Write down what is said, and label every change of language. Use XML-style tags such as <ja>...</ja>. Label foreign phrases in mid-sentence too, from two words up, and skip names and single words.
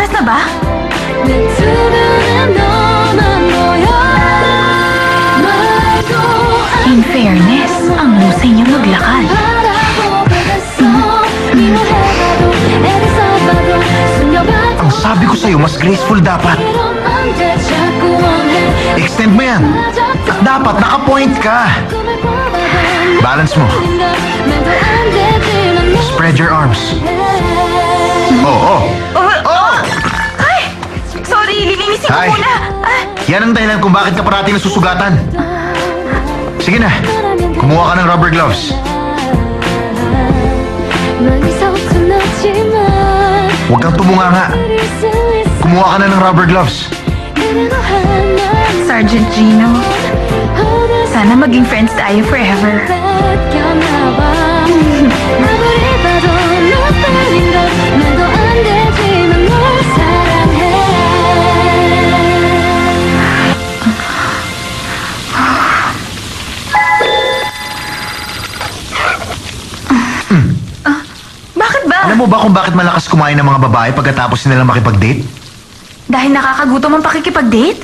<tl>ba?</tl> <ko>내 두 눈엔 너만 보여 말도</ko> <en>In fairness,</en> <tl>ang husay niya maglakad.</tl> <ko>바라보게 됐어 미워해봐도 애를 써봐도 숨겨봐도</ko> <tl>Ang sabi ko sa'yo, mas graceful dapat.</tl> <ko>이런 안돼 자꾸 원해</ko> <tl>Extend mo yan. At dapat naka-point ka.</tl> <ko>꿈을 꿔봐도</ko> <tl>Balance mo.</tl> <ko>말도 안 되지만 너</ko> <en>Spread your arms.</en> <tl>Oo. Ay! Sorry, lilinisin ko Hi. muna. Ah, Yan ang dahilan kung bakit ka parating nasusugatan. Sige na. Kumuha ka ng</tl> <en>rubber gloves.</en> <ko>널 서툰하지만</ko> <tl>Huwag kang tumunganga.</tl> <ko>그릴 수 있어</ko> <tl>Kumuha ka na ng</tl> <en>rubber gloves.</en> <ko>그래도 하나</ko> <tl>Sergeant Gino,</tl> <ko>어느새</ko> <tl>sana maging friends tayo forever.</tl> <ko>뺏겼나봐 아무리 봐도 너뿐인 걸 말도 안 되지만 널 사랑해</ko> <tl>Bakit ba? Alam mo ba kung bakit malakas kumain ng mga babae pagkatapos nila makipag-date? Dahil nakakagutom ang pakikipag-date?</tl>